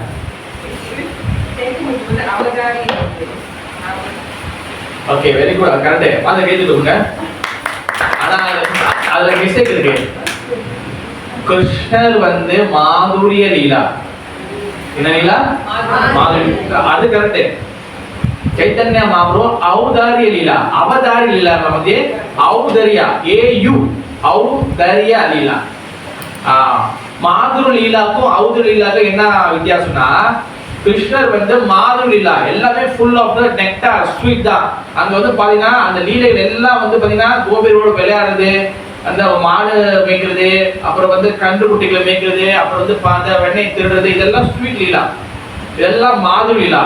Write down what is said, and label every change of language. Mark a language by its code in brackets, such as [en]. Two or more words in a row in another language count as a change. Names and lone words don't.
[ta] ஓகே, [en] very good, [ta] கரெக்ட். அந்த கேட்டு சொல்லுங்க. ஆனா அதுல மிஸ்டேக் இருக்கு. கிருஷ்ணர் வந்து மாதுரிய லீலா. என்ன லீலா? மாதுரி. அது கரெக்ட். [sa] चैतन्य महाप्रभु औदार्य लीला, अवदार्य लीला मध्ये औदर्य AU औदर्य लीला. [ta] மாதுரு லீலாக்கும் ஔதுரு லீலாக்கும் என்ன வித்தியாசம்னா, கிருஷ்ணர் வந்து மாதுரு லீலா எல்லாமே [en] full of the nectar, [ta] ஸ்வீட் தான். அங்க வந்து பாத்தீங்கன்னா அந்த லீலைகள் எல்லாம் வந்து பாத்தீங்கன்னா கோபியரோட விளையாடுறது, அந்த மாடு மேய்க்கிறது, அப்புறம் வந்து கன்று குட்டிகளை மேய்க்கிறது, அப்புறம் வந்து அந்த வெண்ணெய் திருடுறது, இதெல்லாம் ஸ்வீட் லீலா, இதெல்லாம் மாதுரு லீலா.